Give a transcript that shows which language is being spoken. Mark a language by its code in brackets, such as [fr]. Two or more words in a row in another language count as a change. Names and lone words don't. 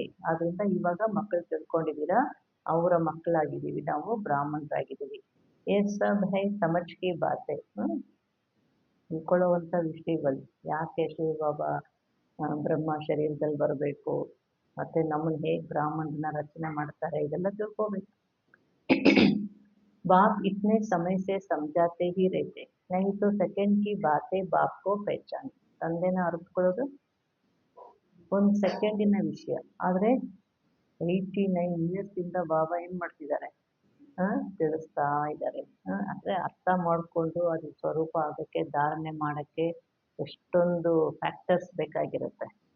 [kn] ಆದ್ರಿಂದ ಇವಾಗ ಮಕ್ಕಳು ತಿಳ್ಕೊಂಡಿದ್ದೀರಾ, ಅವರ ಮಕ್ಕಳಾಗಿದ್ದೀವಿ, ನಾವು ಬ್ರಾಹ್ಮಣರಾಗಿದ್ದೀವಿ. [hi] ये सब है समझ की बातें, [kn] ತಿಳ್ಕೊಳ್ಳುವಂಥ ವಿಷಯಗಳು. ಯಾಕೆ ಶಿವ ಬಾಬಾ ಬ್ರಹ್ಮ ಶರೀರದಲ್ಲಿ ಬರಬೇಕು, ಮತ್ತೆ ನಮ್ಮನ್ನ ಹೇಗೆ ಬ್ರಾಹ್ಮಣನ ರಚನೆ ಮಾಡ್ತಾರೆ, ಇದೆಲ್ಲ ತಿಳ್ಕೋಬೇಕು. [hi] बाप इतने समय से समझाते ही रहते, नहीं तो सेकंड की बातें बाप को पहचान. [kn] ತಂದೆನ ಅರಿತುಕೊಳ್ಳೋದು ಒಂದು ಸೆಕೆಂಡಿನ ವಿಷಯ, ಆದ್ರೆ 89 years ಇಂದ ಬಾಬಾ ಏನ್ ಮಾಡ್ತಿದ್ದಾರೆ, ತಿಳಿಸ್ತಾ ಇದ್ದಾರೆ. ಅಂದ್ರೆ ಅರ್ಥ ಮಾಡ್ಕೊಂಡು ಅದು ಸ್ವರೂಪ ಆಗಕ್ಕೆ, ಧಾರಣೆ ಮಾಡಕ್ಕೆ ಎಷ್ಟೊಂದು ಫ್ಯಾಕ್ಟರ್ಸ್ ಬೇಕಾಗಿರುತ್ತೆ.